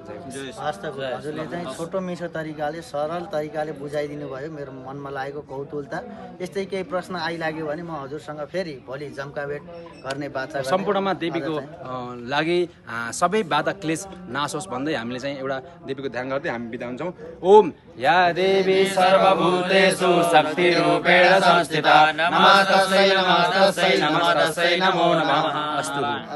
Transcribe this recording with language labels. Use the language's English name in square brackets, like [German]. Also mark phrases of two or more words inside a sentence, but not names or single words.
[Nepali] वास्तव हजुरले चाहिँ छोटो मिठो तरिकाले सरल तरिकाले बुझाइदिनु भयो। मेरो मनमा लागेको कौतूहलता। यस्तै केही प्रश्न आइलाग्यो भने म हजुरसँग फेरि भोलि जम्काभेट गर्ने बाचा सम्पूर्णमा देवीको लागि सबै बाधा क्लेश नाश होस् भन्दै हामीले चाहिँ एउटा देवीको ध्यान गर्दै हामी बिदा हुन्छौँ। [Sanskrit] ओम या देवी सर्वभूतेषु शक्तिरूपेण संस्थिता नमस्तस्यै नमस्तस्यै नमस्तस्यै नमो नमः। अस्तु।